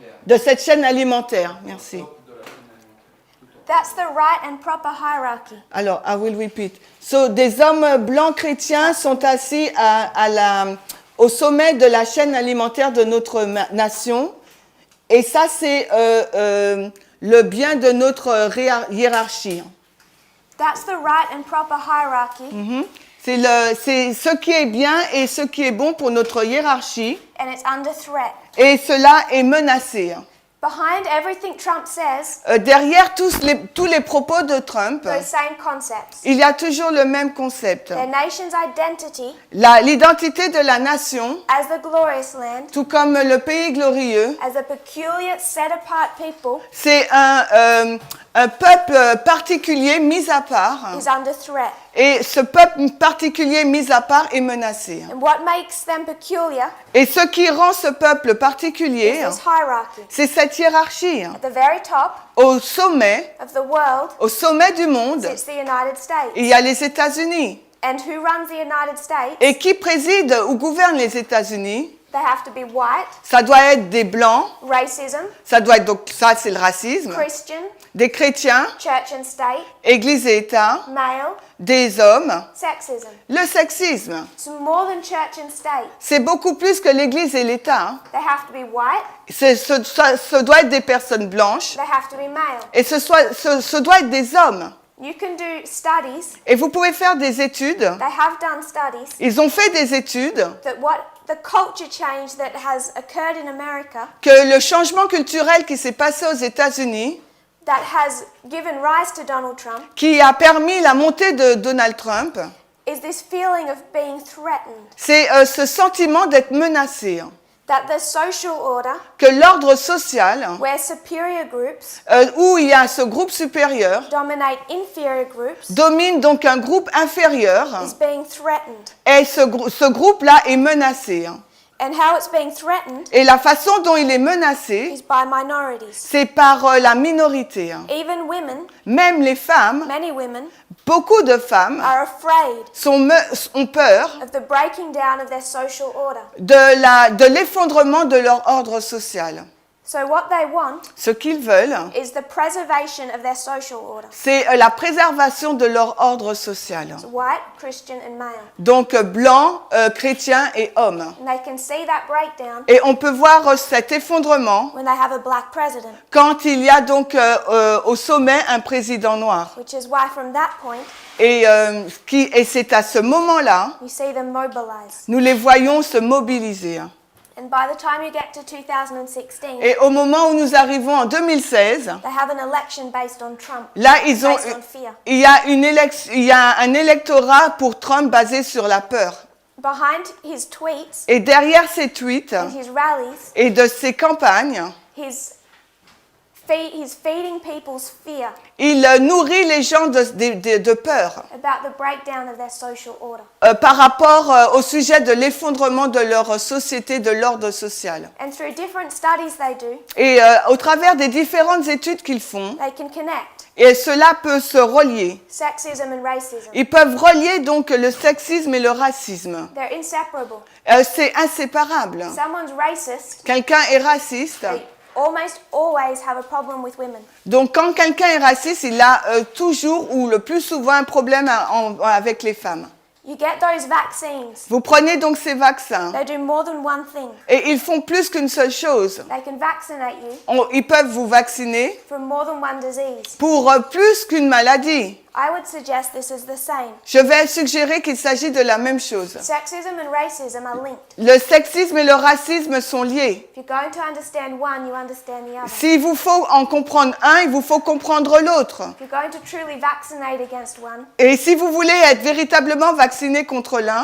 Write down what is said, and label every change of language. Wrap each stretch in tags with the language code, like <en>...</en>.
<fr>De cette chaîne alimentaire, merci.</fr> <en>That's the right and proper hierarchy. Alors, I will repeat.</en> <fr>So, des hommes blancs chrétiens sont assis au sommet de la chaîne alimentaire de notre nation. Et ça, c'est le bien de notre hiérarchie.</fr> <en>That's the right and proper hierarchy,</en> <fr>C'est ce qui est bien et ce qui est bon pour notre hiérarchie.</fr> <en>and it's under threat.</en> <fr>Et cela est menacé.</fr> <en>Behind everything Trump says,</en> <fr>Derrière tous les propos de Trump,</fr> <en>those same concepts.</en> <fr>il y a toujours le même concept.</fr> <en>Their nation's identity</en> <fr>L'identité de la nation,</fr> <en>as the glorious land,</en> <fr>tout comme le pays glorieux,</fr> <en>as a peculiar, set-apart people,</en> <fr>c'est un peuple particulier mis à part.</fr> <en>is under threat.</en> <fr>Et ce peuple particulier mis à part est menacé.</fr> <en>And what makes them peculiar</en> <fr>Et ce qui rend ce peuple</fr> <en>is</en> <fr>particulier,</fr> <en>this hierarchy.</en> <fr>c'est cette hiérarchie.</fr> <en>At the very top</en> <fr>Au sommet du monde,</fr> <en>sits the United States.</en> <fr>il y a les États-Unis.</fr> <en>And who runs the United States?</en> <fr>Et qui préside ou gouverne les États-Unis?</fr> <en>They have to be white,</en> <fr>Ça doit être des blancs,</fr> <en>racism,</en> <fr>ça doit être, donc ça c'est le racisme,</fr> <en>Christian,</en> <fr>des chrétiens,</fr> <en>church and state,</en> <fr>église et État,</fr> <en>male,</en> <fr>des hommes,</fr> <en>sexism.</en> <fr>le sexisme.</fr> <en>It's more than church and state.</en> <fr>C'est beaucoup plus que l'église et l'État.</fr> <en>They have to be white,</en> <fr>Ce doit être des personnes blanches</fr> <en>they have to be male.</en> <fr>et ce doit être des hommes.</fr> <en>You can do studies,</en> <fr>Et vous pouvez faire des études.</fr> <en>they have done studies,</en> <fr>Ils ont fait des études</fr> <en>that what the culture change that has occurred in America</en> <fr>que le changement culturel qui s'est passé aux États-Unis,</fr> <en>that has given rise to Donald Trump,</en> <fr>qui a permis la montée de Donald Trump,</fr> <en>is this feeling of being threatened.</en> <fr>c'est ce sentiment d'être menacé.</fr> <en>That the social order,</en> <fr>Que l'ordre social,</fr> <en>where superior groups</en> <fr>où il y a ce groupe supérieur,</fr> <en>dominate inferior groups,</en> <fr>domine donc un groupe inférieur,</fr> <en>is being threatened.</en> <fr>et ce groupe-là est menacé.</fr> <en>And how it's being threatened</en> <fr>Et la façon dont il est menacé,</fr> <en>is by minorities.</en> <fr>c'est par la minorité.</fr> <en>Even women,</en> <fr>Même les femmes,</fr> <en>many women,</en> <fr>beaucoup de femmes</fr> <en>are afraid</en> <fr>ont peur</fr> <en>of the breaking down of their social order.</en> <fr>de l'effondrement de leur ordre social.</fr> <en>So what they want</en> <fr>Ce qu'ils veulent,</fr> <en>is the preservation of their social order.</en> <fr>c'est la préservation de leur ordre social.</fr> <en>So white, Christian and male.</en> <fr>Donc blanc, chrétien et homme.</fr> <en>And they can see that breakdown</en> <fr>Et on peut voir cet effondrement</fr> <en>when they have a black president,</en> <fr>quand il y a donc au sommet un président noir.</fr> <en>which is why from that point</en> <fr>Et c'est à ce moment-là,</fr> <en>you see them mobilize.</en> <fr>nous les voyons se mobiliser.</fr> <en>And by the time you get to 2016,</en> <fr>Et au moment où nous arrivons en 2016,</fr> <en>they have an election based on Trump,</en> <fr>là, ils ont,</fr> <en>based on fear.</en> <fr>il y a un électorat pour Trump basé sur la peur.</fr> <en>Behind his tweets</en> <fr>Et derrière ces tweets</fr> <en>and his rallies,</en> <fr>et de ces campagnes,</fr> <en>he's feeding people's fear</en> <fr>il nourrit les gens de peur</fr> <en>about the breakdown of their social order.</en> <fr>par rapport au sujet de l'effondrement de leur société, de l'ordre social.</fr> <en>And through different studies they do,</en> <fr>Et au travers des différentes études qu'ils font,</fr> <en>they can connect</en> <fr>et cela peut se relier.</fr> <en>sexism and racism.</en> <fr>Ils peuvent relier donc le sexisme et le racisme.</fr> <en>They're inseparable.</en> <fr>C'est inséparable.</fr> <en>Someone's racist,</en> <fr>Quelqu'un est raciste.</fr> <en>they almost always have a problem with women.</en> <fr>Donc quand quelqu'un est raciste, il a toujours ou le plus souvent un problème avec les femmes.</fr> <en>You get those vaccines.</en> <fr>Vous prenez donc ces vaccins</fr> <en>They do more than one thing.</en> <fr>et ils font plus qu'une seule chose.</fr> <en>They can vaccinate you</en> <fr>Ils peuvent vous vacciner</fr> <en>from more than one disease.</en> <fr>pour plus qu'une maladie.</fr> <en>I would suggest this is the same.</en> <fr>Je vais suggérer qu'il s'agit de la même chose.</fr> <en>Sexism and racism are linked.</en> <fr>Le sexisme et le racisme sont liés.</fr> <en>If you're going to understand one, you understand the other.</en> <fr>S'il vous faut en comprendre un, il vous faut comprendre l'autre.</fr> <en>If you're going to truly vaccinate against one,</en> <fr>Et si vous voulez être véritablement vacciné contre l'un,</fr>